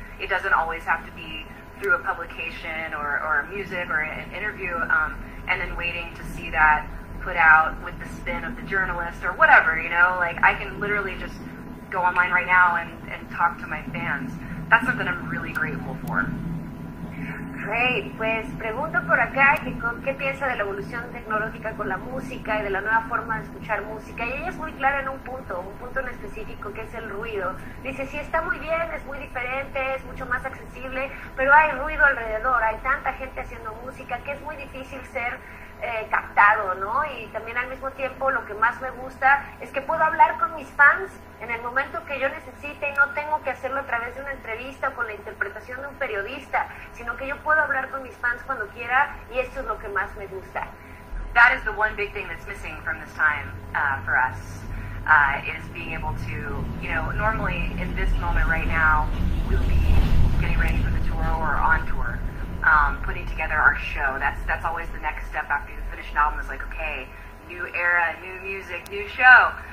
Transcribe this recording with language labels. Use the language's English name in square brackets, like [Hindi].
[English] It doesn't always have to be through a publication or music or an interview, and then waiting to see that put out with the spin of the journalist or whatever, you know, like I can literally just go online right now and talk to my fans. That's something I'm really grateful for. Great, [Spanish] pues pregunto por acá qué piensa de la evolución tecnológica con la música y de la nueva forma de escuchar música. Y ella es muy clara en un punto en específico, que es el ruido. Dice, sí, está muy bien, es muy diferente, es mucho más accesible, pero hay ruido alrededor, hay tanta gente haciendo música que es muy difícil ser captado, ¿no? Y también al mismo tiempo lo que más me gusta es que puedo hablar con mis fans en el momento que yo necesite y no tengo que hacerlo a través de una entrevista o con la interpretación de un periodista, sino que yo puedo hablar con mis fans cuando quiera, y esto es lo que más me gusta. [English] That is the one big thing that's missing from this time for us, is being able to, you know, normally in this moment right now, we'll be getting ready for the tour or on tour. Putting together our show. That's always the next step after you finish an album, is like, okay, new era, new music, new show.